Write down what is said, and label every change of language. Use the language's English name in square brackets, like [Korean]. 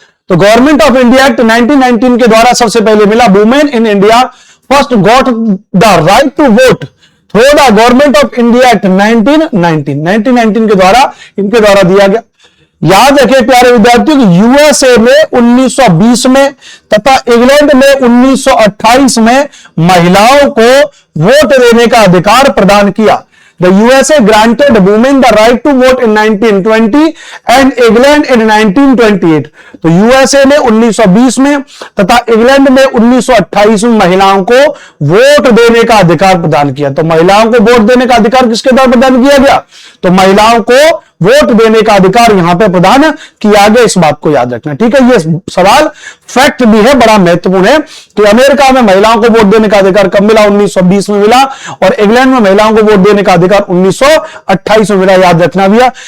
[Hindi] तो government of India act 1919 के द्वारा सबसे पहले मिला। [English] women in India first got the right to vote through the government of India act 1919 [Hindi] के द्वारा, इनके द्वारा दिया गया। याद रखें प्यारे विद्यार्थियों कि यूएसए में 1920 में तथा इंग्लैंड में 1928 में महिलाओं को वोट देने का अधिकार प्रदान किया। [English] The USA granted women the right to vote in 1920 and England in 1928। [Hindi] तो यूएसए ने 1920 में तथा इंग्लैंड में 1928 में महिलाओं को वोट देने का अधिकार प्रदान किया। तो महिलाओं को वोट देने का अधिकार किसके द्वारा प्रदान किया गया, तो महिलाओं को वोट देने का अधिकार यहां पे प्रदान किया गया। इस बात को याद रखना, ठीक है? ये सवाल फैक्ट भी है, बड़ा महत्वपूर्ण है कि अमेरिका में महिलाओं को वोट देने का अधिकार कब मिला, 1920 में मिला, और इंग्लैंड में महिलाओं को वोट देने का अधिकार 1928 में मिला, याद रखना भैया।